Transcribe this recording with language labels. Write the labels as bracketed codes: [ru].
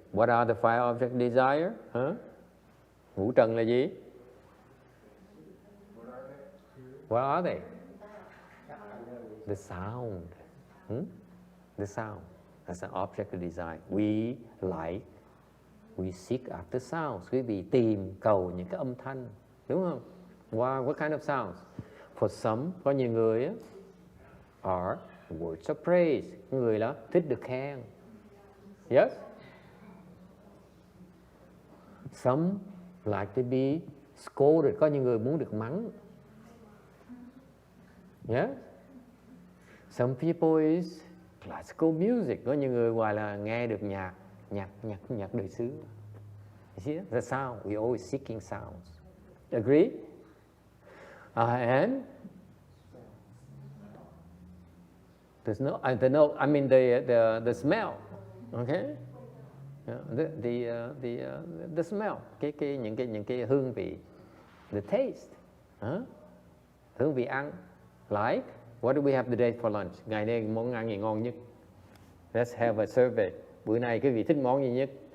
[en] What are the five object desire? [vi] Ngũ trần là gì? [en] What are they? The sound. The sound. That's an object of desire. We seek after sounds. [vi] Quý vị tìm cầu những cái âm thanh, đúng không? [en] What kind of sounds? For some, [vi] có nhiều người [en] are words of praise. [vi] Người đó thích được khen. Yes? [en] Some like to be scolded. [vi] Có những người muốn được mắng. Yeah. [en] Some people is classical music. [vi] Có những người gọi là nghe được nhạc đời xứ. [en] You see that? The sound. We always seeking sounds. Agree? And there's no, I mean the smell. Okay? The smell. [vi] Những cái hương vị. [en] The taste. [vi] Hương vị ăn. [en] Like, what do we have today for lunch? [vi] Ngày nay món ăn gì ngon nhất? [en] Let's have a survey. [vi] Bữa nay quý vị thích món gì nhất?